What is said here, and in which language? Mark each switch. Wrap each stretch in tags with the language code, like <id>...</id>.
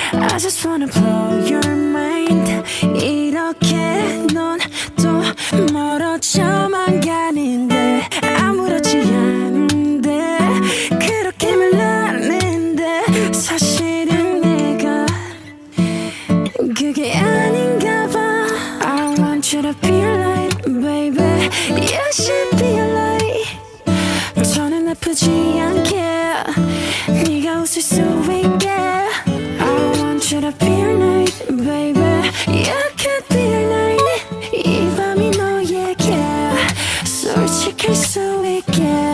<en>I just wanna blow your mind.</en> <ko>이렇게 넌 또 멀어져만 가는데 아무렇지 않은데 그렇게 말하는데 사실은 내가 그게 아닌가 봐.</ko> <en>I want you to be a light, baby. You should be a light.</en> <ko>저는 아프지 않게 네가 웃을 수 있게.</ko> <en>I want you to be a night, baby. You could be a night.</en> <ko>이 밤이 너에게 솔직할 수 있게.</ko>